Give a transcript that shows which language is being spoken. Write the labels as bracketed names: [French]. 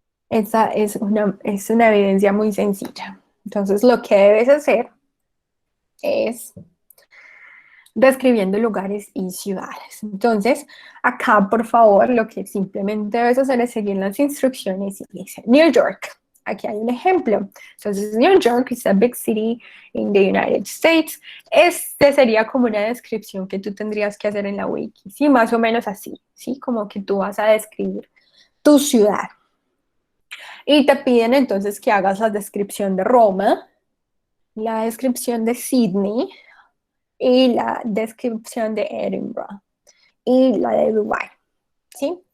[Spanish] Esta es una evidencia muy sencilla. Entonces, lo que debes hacer es describiendo lugares y ciudades. Entonces, acá, por favor, lo que simplemente debes hacer es seguir las instrucciones y dice New York. Aquí hay un ejemplo. [English] Entonces, New York is a big city in the United States. [Spanish] Este sería como una descripción que tú tendrías que hacer en la wiki, ¿sí? Más o menos así, ¿sí? Como que tú vas a describir tu ciudad. Y te piden entonces que hagas la descripción de Roma, la descripción de Sydney, y la descripción de Edinburgh y la de Dubái, ¿sí?